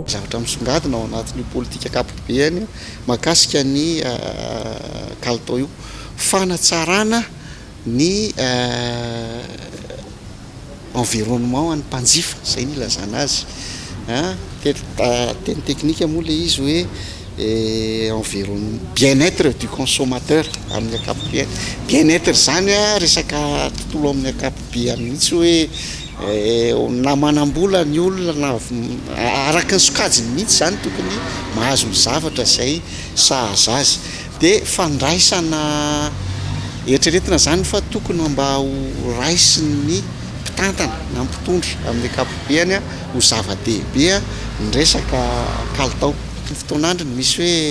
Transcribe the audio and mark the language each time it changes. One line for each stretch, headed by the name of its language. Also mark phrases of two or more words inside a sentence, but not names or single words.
Malagasy: zavatra misongadina ao anatin'ny politika kapobeany makasika ny kalitao io fanatsarana ny environnement any mpanjifa zay ny ilazana azy teny teknika moa le izy hoe
French: environnement bien-être du consommateur
Malagasy: amin'ny akapobeany bien-être zany resaka tontolo amin'ny akapobeany mihitsy hoe na manambola ny olona araka ny sokajiny mihitsy zany tokony mahazo ny zavatra zay sahaza azy dia fandraisana eritreretina zany fa tokony mba ho raisiny mpitantana na mpitondra amin'ny akapobeany ho zava-dehibe ny resaka kalitao ny fotoan'androny misy